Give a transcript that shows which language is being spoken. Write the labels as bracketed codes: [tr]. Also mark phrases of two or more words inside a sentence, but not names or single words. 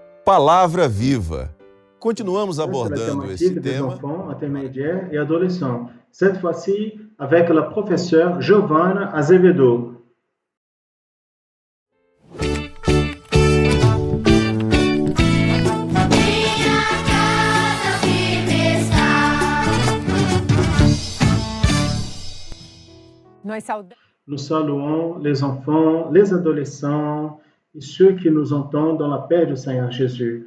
[pt] Palavra Viva. Continuamos [fr] Ça, c'est la [pt] abordando esse [fr] thématique des [pt] tema. [fr] enfants, intermédiaires et adolescents. Cette fois-ci, avec la professeure Giovanna Azevedo. Nous saluons les enfants, les adolescents et ceux qui nous entendent dans la paix du Seigneur Jésus.